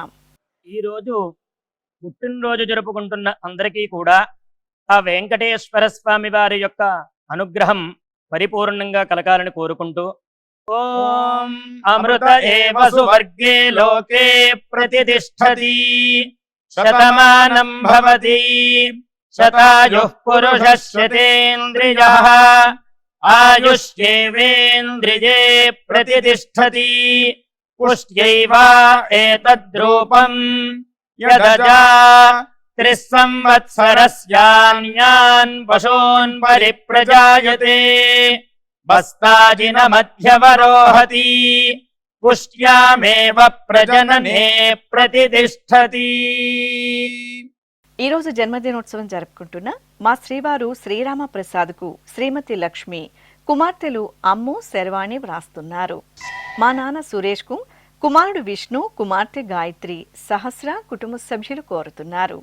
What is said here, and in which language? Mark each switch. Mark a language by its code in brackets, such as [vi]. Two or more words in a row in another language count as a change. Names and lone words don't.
[te] ఈరోజు పుట్టినరోజు జరుపుకుంటున్న అందరికీ కూడా ఆ వెంకటేశ్వర స్వామి వారి యొక్క అనుగ్రహం పరిపూర్ణంగా కలగాలని కోరుకుంటూ [sa] ఓం అమృత ఏవ సువర్గే లోకే ప్రతిష్ఠతి శతమానం భవతి శతాయుః పురుషः శతేంద్రియః ఆయుష్యేవేంద్రియే ప్రతిష్ఠతి పుష్ట్యైవ ఏతద్రూపం యదజా त्रिस्संवत्सरस्यान्यान् पशून् परिप्रजायते बस्ताजिनमध्यवरोहति पुष्ट्यामेव प्रजनने प्रतितिष्ठति। [te] ఈ రోజు జన్మదినోత్సవం జరుపుకుంటున్న మా శ్రీవారు శ్రీరామ ప్రసాద్కు శ్రీమతి లక్ష్మి కుమార్తెలు అమ్ము శర్వాణి వ్రాస్తున్నారు. మా నాన్న సురేష్కు కుమారుడు విష్ణు కుమార్తె గాయత్రి సహస్ర కుటుంబ సభ్యులు కోరుతున్నారు.